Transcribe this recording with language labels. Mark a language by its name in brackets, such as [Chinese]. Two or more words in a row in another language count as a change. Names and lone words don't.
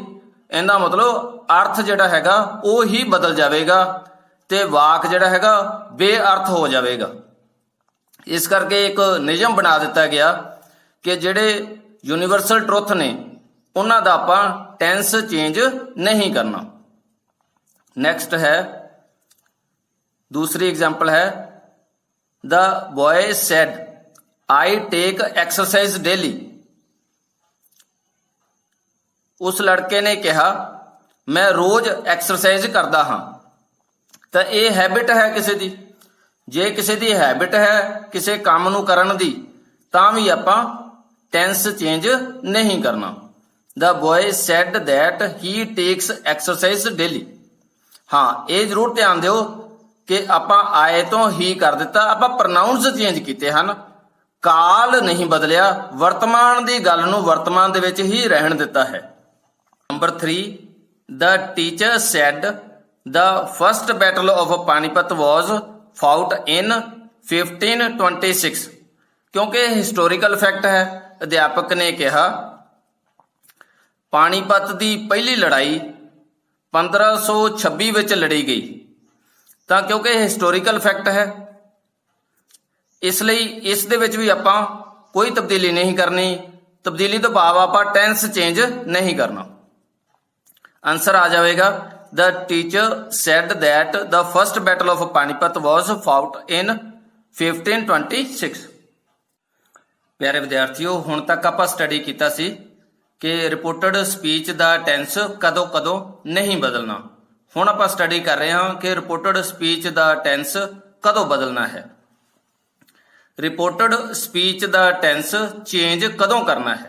[Punjabi] ਇਹਦਾ ਮਤਲਬ ਅਰਥ ਜਿਹੜਾ ਹੈਗਾ ਉਹ ਹੀ ਬਦਲ ਜਾਵੇਗਾ ਤੇ ਵਾਕ ਜਿਹੜਾ ਹੈਗਾ ਬੇਅਰਥ ਹੋ ਜਾਵੇਗਾ। ਇਸ ਕਰਕੇ ਇੱਕ ਨਿਯਮ ਬਣਾ ਦਿੱਤਾ ਗਿਆ ਕਿ ਜਿਹੜੇ [English] universal truth [Punjabi] ਨੇ ਉਹਨਾਂ ਦਾ ਆਪਾਂ [English] tense change [Punjabi] ਨਹੀਂ ਕਰਨਾ। ਨੈਕਸਟ ਹੈ, ਦੂਸਰੀ ਐਗਜ਼ਾਮਪਲ ਹੈ, [English] The boy said, I take exercise daily. [Punjabi] ਉਸ ਲੜਕੇ ਨੇ ਕਿਹਾ ਮੈਂ ਰੋਜ਼ ਐਕਸਰਸਾਈਜ਼ ਕਰਦਾ ਹਾਂ। ਤਾਂ ਇਹ ਹੈਬਿਟ ਹੈ ਕਿਸੇ ਦੀ। ਜੇ ਕਿਸੇ ਦੀ ਹੈਬਿਟ ਹੈ ਕਿਸੇ ਕੰਮ ਨੂੰ ਕਰਨ ਦੀ ਤਾਂ ਵੀ ਆਪਾਂ [English] tense change [Punjabi] ਨਹੀਂ ਕਰਨਾ। [English] The boy said that he takes exercise daily. [Punjabi] ਹਾਂ, ਇਹ ਜ਼ਰੂਰ ਧਿਆਨ ਦਿਓ ਕਿ ਆਪਾਂ ਆਏ ਤੋਂ ਹੀ ਕਰ ਦਿੱਤਾ, ਆਪਾਂ [English] pronouns change [Punjabi] ਕੀਤੇ ਹਨ, ਕਾਲ ਨਹੀਂ ਬਦਲਿਆ, ਵਰਤਮਾਨ ਦੀ ਗੱਲ ਨੂੰ ਵਰਤਮਾਨ ਦੇ ਵਿੱਚ ਹੀ ਰਹਿਣ ਦਿੱਤਾ ਹੈ। ਨੰਬਰ 3, [English] The teacher said the first battle of Panipat was fought in 1526. [Punjabi] ਕਿਉਂਕਿ ਇਹ [English] historical fact [Punjabi] ਹੈ, ਅਧਿਆਪਕ ਨੇ ਕਿਹਾ ਪਾਣੀਪਤ ਦੀ ਪਹਿਲੀ ਲੜਾਈ 1526 ਵਿੱਚ ਲੜੀ ਗਈ। ਤਾਂ ਕਿਉਂਕਿ ਇਹ [English] historical fact [Punjabi] ਹੈ, ਇਸ ਲਈ ਇਸ ਦੇ ਵਿੱਚ ਵੀ ਆਪਾਂ ਕੋਈ ਤਬਦੀਲੀ ਨਹੀਂ ਕਰਨੀ। ਤਬਦੀਲੀ ਤੋਂ ਭਾਵ ਆਪਾਂ [English] tense change [Punjabi] ਨਹੀਂ ਕਰਨਾ। ਆਨਸਰ ਆ ਜਾਵੇਗਾ [English] The teacher said that the first battle of Panipat was fought in 1526. [Punjabi] ਪਿਆਰੇ ਵਿਦਿਆਰਥੀਓ, ਹੁਣ ਤੱਕ ਆਪਾਂ ਸਟੱਡੀ ਕੀਤਾ ਸੀ ਕਿ [English] reported speech [Punjabi] ਦਾ ਟੈਂਸ ਕਦੋਂ ਕਦੋਂ ਨਹੀਂ ਬਦਲਣਾ। ਹੁਣ ਆਪਾਂ ਸਟੱਡੀ ਕਰ ਰਹੇ ਹਾਂ ਕਿ [English] reported speech [Punjabi] ਦਾ ਟੈਂਸ ਕਦੋਂ ਬਦਲਣਾ ਹੈ, [English] reported speech [Punjabi] ਦਾ [English] tense change [Punjabi] ਕਦੋਂ ਕਰਨਾ ਹੈ।